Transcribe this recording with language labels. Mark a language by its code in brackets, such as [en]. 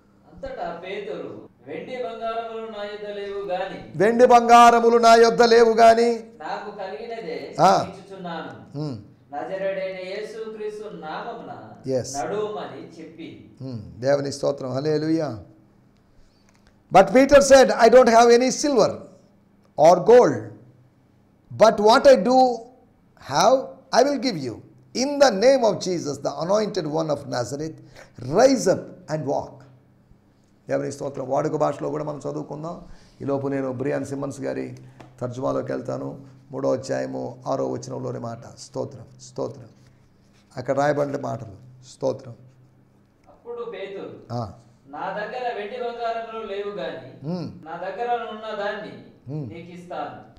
[te] అంతటా పేతురు, వెండి బంగారములు నా యొద్ద లేవు గాని, వెండి బంగారములు నా యొద్ద లేవు గాని నాకు కలిగినదే ఇచ్చుచున్నాను, నజరేయుడైన యేసుక్రీస్తు నామమున నడుమని చెప్పి. దేవుని స్తోత్రం, హల్లెలూయా. [en] But Peter said, I don't have any silver or gold, but what I do have, I will give you. In the name of Jesus, the anointed one of Nazareth, rise up and walk. [te] దేవుని స్తోత్రం. వాడుక భాషలో కూడా మనం చదువుకుందాం. ఈలోపు నేను Brian Simmons గారి తర్జుమాలోకి వెళ్తాను. 3వ అధ్యాయము 6వ వచనంలోని మాట. స్తోత్రం, స్తోత్రం. అక్కడ రాయబడిన మాటలు. స్తోత్రం. అప్పుడు పేతురు, నా దగ్గర వెండి బంగారములు లేవు గాని, నా దగ్గర ఉన్న దాన్ని నీకు ఇస్తాను.